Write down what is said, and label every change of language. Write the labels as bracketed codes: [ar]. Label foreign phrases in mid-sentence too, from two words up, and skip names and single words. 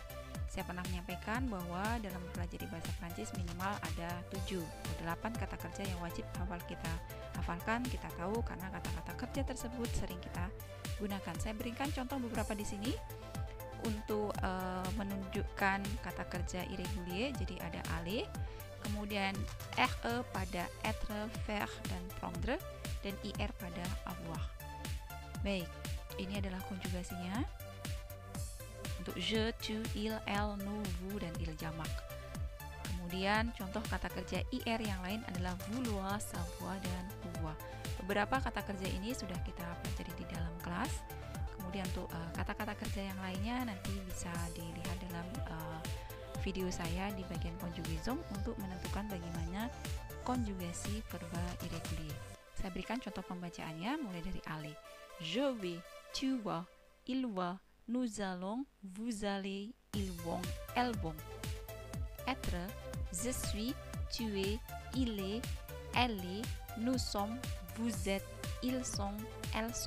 [id] Saya pernah menyampaikan bahwa dalam mempelajari bahasa Prancis minimal ada 7 atau 8 kata kerja yang wajib kita hafalkan, kita tahu karena kata-kata kerja tersebut sering kita gunakan. Saya berikan contoh beberapa di sini untuk menunjukkan kata kerja irrégulier. Jadi ada aller, kemudian re pada [fr] être, faire, [id] dan prendre, dan ir pada avoir. Baik, ini adalah konjugasinya. Untuk [fr] je, tu, il, elle, nous, vous, [id] dan il jamak. Kemudian contoh kata kerja ir yang lain adalah [fr] vouloir, savoir, [id] dan pouvoir. Beberapa kata kerja ini sudah kita pelajari di dalam kelas. Kemudian untuk kata-kata kerja yang lainnya nanti bisa dilihat dalam video saya di bagian conjugaison untuk menentukan bagaimana konjugasi verba irrégulier. Saya berikan contoh pembacaannya mulai dari aller. [fr] Je vais, tu vas, il va, nous allons, vous allez, ils vont, elles vont. Être, je suis, tu es, il est, elle est, nous sommes, vous êtes, ils sont, elles sont.